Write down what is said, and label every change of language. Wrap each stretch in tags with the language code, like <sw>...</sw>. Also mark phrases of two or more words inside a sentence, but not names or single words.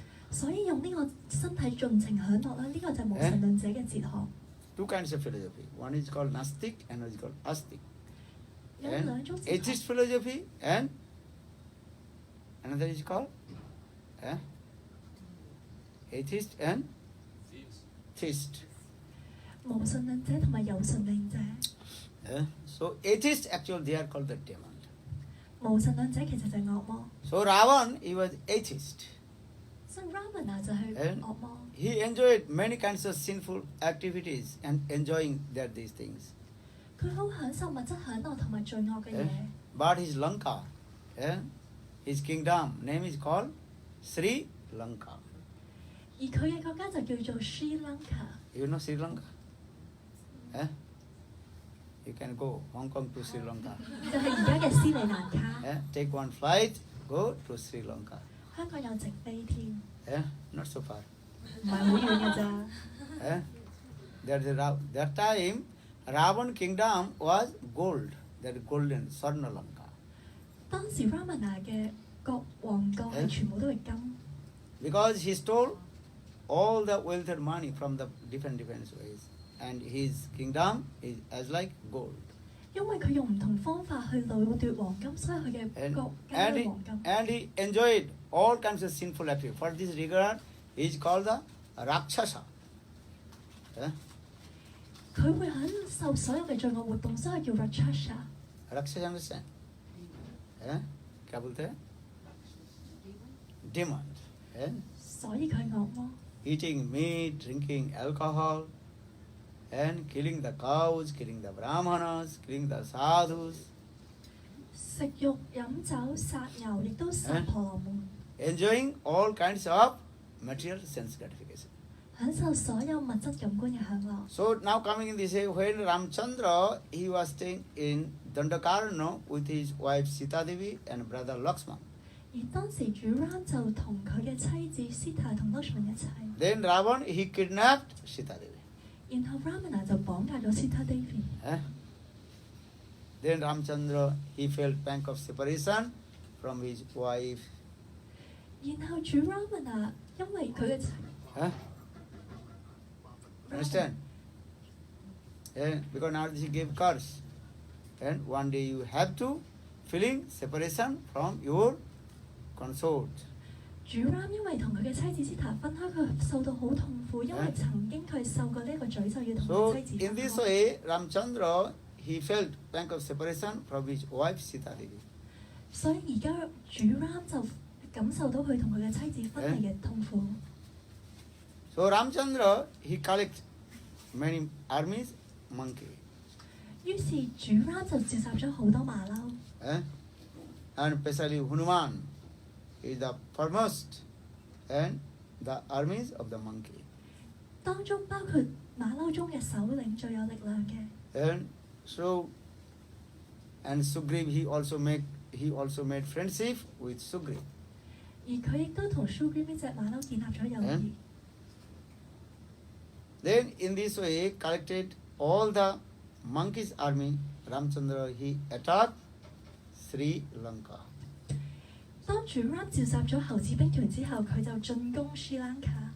<yue>所以用呢個身體盡情享樂啦，呢、個就係無神論者嘅哲學。</yue> <en>Two kinds of philosophy. One is called Nastic and one is called Astic.</en> <yue>有</yue> <en>And</en> <yue>兩種哲</yue> <en>atheist</en> <yue>學，</yue> <en>philosophy and another is called atheist and theist.</en> <yue>無神論者同埋有神論者。</yue> <en>So atheists actually they are called the demon.</en> <yue>無神論者其實就係惡魔，</yue> <en>So Ravan he was atheist.</en> <yue>所以 Ravana 就係</yue> <en>And</en> <yue>惡魔。</yue> <en>he enjoyed many kinds of sinful activities and enjoying these things.</en> <yue>佢好享受物質享樂同埋罪惡嘅嘢。</yue> <en>But his Lanka, his kingdom name is called Sri Lanka.</en> <yue>而佢嘅國家就叫做 Sri Lanka。</yue> <en>You know Sri Lanka? You can go Hong Kong to Sri Lanka.</en> <yue>就係而家嘅斯里蘭卡。</yue> <en>Take one flight, go to Sri Lanka.</en> <yue>香港有直飛添，</yue> <en>Not so far.</en> <yue>唔係好遠㗎咋。</yue> <en>That time, Ravan kingdom was gold, that golden Sarna Lanka.</en> <yue>當時 Ravana 嘅王國係全部都係金，</yue> <en>Because he stole all the wealth and money from the different ways. And his kingdom is as like gold.</en> <yue>因為佢用唔同方法去掠奪黃金，所以佢嘅國家都係黃金。</yue> <en>And he enjoyed all kinds of sinful activity. For this regard, he is called the Rakshasa.</en> <yue>佢會享受所有嘅罪惡活動，所以叫 Rakshasa。</yue> <en>Rakshasa understand?</en> <hi>क्या बोलते हैं?</hi> <en>Demon.</en> <yue>所以佢惡魔。</yue> <en>Eating meat, drinking alcohol, and killing the cows, killing the brahmanas, killing the sadhus.</en> <yue>食肉飲酒殺牛，亦都殺婆羅門。</yue> <en>Enjoying all kinds of material sense gratification.</en> <yue>享受所有物質感官嘅享樂。</yue> <en>So now coming in this way, when Ramchandra, he was staying in Dandakarna with his wife Sita Devi and brother Lakshman.</en> <yue>而當時主 Ram 就同佢嘅妻子 Sita 同 Lakshman 一齊。</yue> <en>Then Ravan, he kidnapped Sita Devi.</en> <yue>然後 Ravana 就綁架咗 Sita Devi。</yue> <en>Then Ramchandra, he felt pang of separation from his wife.</en> <yue>然後主 Ravana 因為佢嘅</yue> <en>Understand? Because now he gave curse. And one day you have to feeling separation from your consort.</en> <yue>主 Ram 因為同佢嘅妻子 Sita 分開，佢受到好痛苦，因為曾經佢受過呢一個詛咒，要同</yue> <en>So</en> <yue>佢妻子</yue> <en>in</en> <yue>分</yue> <en>this</en> <yue>開。</yue> <en>way, Ramchandra, he felt pang of separation from his wife Sita Devi.</en> <yue>所以而家主 Ram 就感受到佢同佢嘅妻子分離嘅痛苦。</yue> <en>So Ramchandra, he collect many armies, monkey.</en> <yue>於是主 Ram 就召集咗好多馬騮，</yue> <en>and especially Hanuman is the foremost and the armies of the monkey.</en> <yue>當中包括馬騮中嘅首領最有力量嘅。</yue> <en>And so, and Sugriv he also made friendship with Sugriv.</en> <yue>而佢亦都同 Sugriv 呢隻馬騮建立咗友誼。</yue> <en>Then in this way collected all the monkeys' army. Ramchandra he attacked Sri Lanka.</en> <yue>當主 Ram 召集咗猴子兵團之後，佢就進攻 Sri Lanka。</yue>